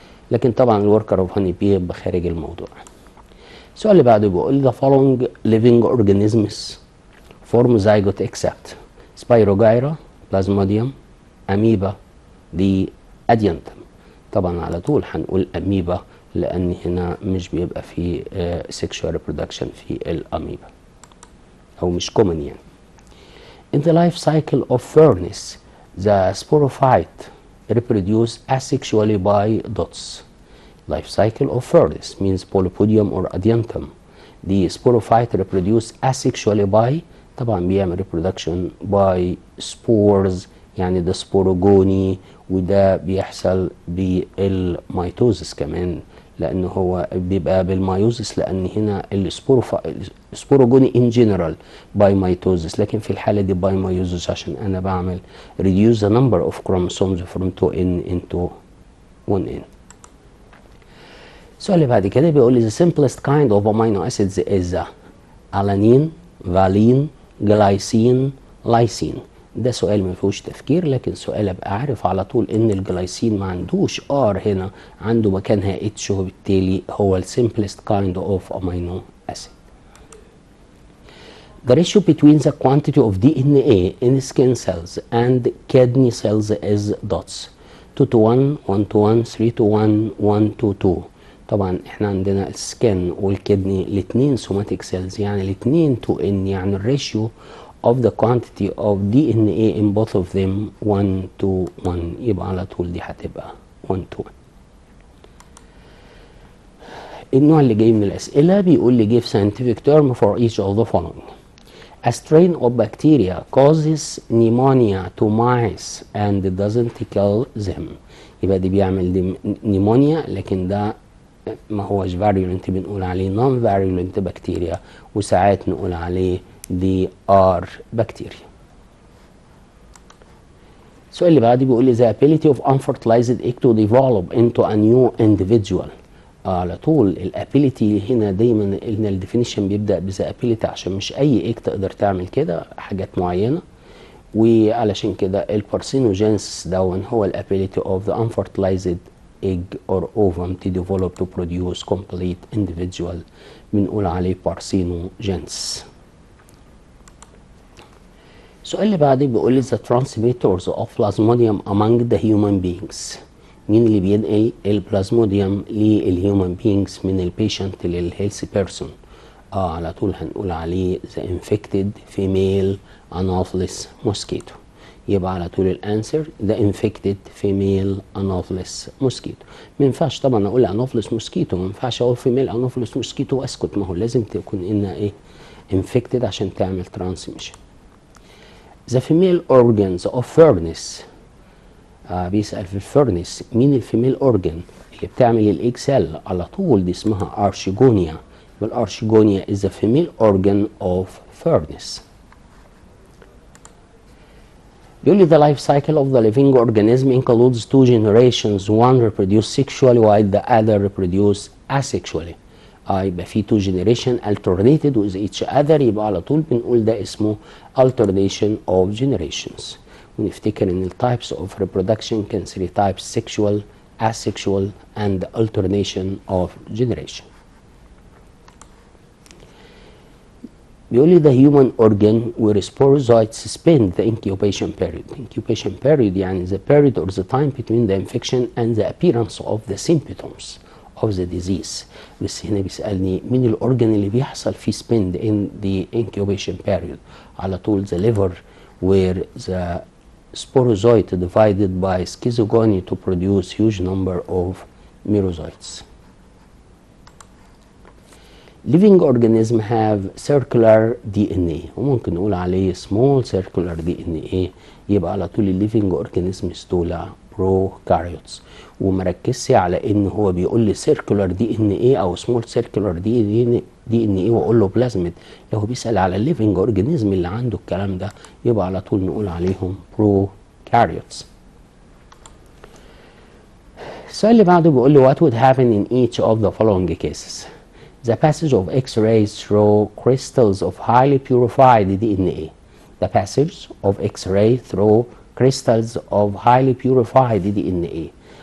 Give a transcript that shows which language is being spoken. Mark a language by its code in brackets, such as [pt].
[ar] لكن طبعا الوركر اوف هاني بي يبقى خارج الموضوع. السؤال اللي بعده بيقول [en] the following living organisms form zygote except Spirogyra, Plasmodium, Amoeba, the Adiantum. [ar] طبعا على طول هنقول أميبا لأن هنا مش بيبقى في sexual reproduction في الأميبا، أو مش common يعني. [en] In the life cycle of furnace, the sporophyte reproduce asexually by dots. Life cycle of furnace means Polypodium or Adiantum. The sporophyte reproduce asexually by، [ar] طبعا بيعمل [en] reproduction by spores [ar] يعني ده سبوروجوني، وده بيحصل بالميتوزس كمان لأنه هو بيبقى بالميوزس، لأن هنا السبوروجوني [en] in general by mitosis، [ar] لكن في الحالة دي [en] by meiosis [ar] عشان أنا بعمل [en] reduce the number of chromosomes from 2N into 1N. [ar] السؤال اللي بعد كده بيقول لي [en] the simplest kind of amino acids is alanine, valine, glycine, lysine. [ar] ده سؤال ما فيهوش تفكير، لكن سؤال ابقى عارف على طول ان الجلايسين ما عندوش ار هنا، عنده مكانها اتش، وبالتالي هو ال [en] simplest kind of amino acid. The ratio between the quantity of DNA in skin cells and kidney cells is dots. 2 to 1, 1 to 1, 3 to 1, 1 to 2. [ar] طبعا احنا عندنا السكن والكدني الاثنين سوماتيك سيلز، يعني الاثنين to n، يعني الريشيو [en] of the quantity of DNA in both of them 1 to 1، [ar] يبقى على طول دي هتبقى [en] 1 to 1. [ar] النوع اللي جاي من الأسئلة بيقول لي [en] give scientific term for each of the following. A strain of bacteria causes pneumonia to mice and doesn't kill them. [ar] يبقى دي بيعمل نيمونيا، لكن ده ما هوش virulent، بنقول عليه [en] non virulent bacteria، [ar] وساعات نقول عليه دي [en] are bacteria. [ar] السؤال اللي بعده بيقول لي [en] the ability of unfertilized egg to develop into a new individual. [ar] على طول الابيليتي هنا دايما ان الديفينيشن بيبدا بذا ابيليتي، عشان مش اي ايج تقدر تعمل كده، حاجات معينه، وعلشان كده البارسينوجينس دون هو الابيليتي اوف ذا [en] unfertilized egg or ovum to develop to produce complete individual، [ar] بنقول عليه بارسينوجينس. السؤال اللي بعده بيقول لي [en] the transmitters of plasmodium among the human beings. [ar] مين اللي بينقل البلازموديوم للهيومن بينجز من البيشنت للهيلثي بيرسون؟ على طول هنقول عليه [en] the infected female anopheles mosquito. [ar] يبقى على طول الانسر [en] the infected female anopheles mosquito. [ar] ما ينفعش طبعا اقول anopheles mosquito، ما ينفعش اقول [en] female anopheles mosquito [ar] واسكت، ما هو لازم تكون انها ايه infected عشان تعمل transmission. [en] the female organs of furnace. [ar] بيسأل في الفرنس مين الفيميل اورجن اللي بتعمل الايج سيل، على طول دي اسمها ارشيجونيا، والارشيجونيا [en] is the female organ of furnace. [ar] بيقول لي [en] the life cycle of the living organism includes 2 generations, one reproduce sexually while the other reproduce asexually. [ar] يبقى في [en] 2 generation alternated with each other، [ar] يبقى على طول بنقول ده اسمه [en] alternation of generations. [ar] ونفتكر ان التايبس اوف reproduction كان 3 types: [en] sexual, asexual and alternation of generation. [ar] بيقول لي [en] the human organ where sporozoites spend the incubation period. incubation period يعني the period or the time between the infection and the appearance of the symptoms of the disease. [ar] بس هنا بيسألني مين الأورجن اللي بيحصل فيه [en] spend in the incubation period. على طول the liver where the sporozoite divided by schizogony to produce huge number of merozoites. Living organism have circular DNA، [ar] وممكن نقول عليه [en] small circular DNA، [ar] يبقى على طول [en] living organisms دول prokaryotes. [ar] ومركزش على ان هو بيقول لي circular DNA او [en] small circular DNA [ar] واقول له بلازميد، لو هو بيسأل على الليفنج اورجانيزم اللي عنده الكلام ده يبقى على طول نقول عليهم prokaryotes. السؤال اللي بعده بيقول لي [en] what would happen in each of the following cases. The passage of X-rays through crystals of highly purified DNA. The passage of X-ray through crystals of highly purified DNA.